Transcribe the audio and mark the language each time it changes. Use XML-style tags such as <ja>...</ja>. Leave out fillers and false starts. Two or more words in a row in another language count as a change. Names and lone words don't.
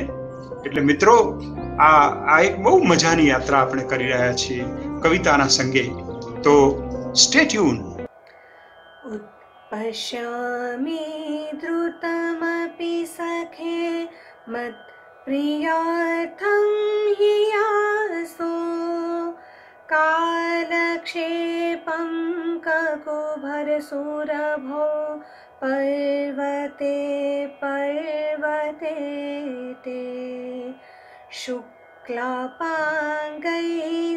<gu>એટલે મિત્રો, આ એક બહુ મજાની યાત્રા આપણે કરી રહ્યા છીએ કવિતાના સંગે. તો</gu> <en>stay tune.</en> <sa>પશ્યામિ ધૃતમપી સખે મત प्रियार्थं हि यासो कालक्षेपं ककुभरसुरभो पर्वते पर्वते ते शुक्लापाङ्गैः</sa>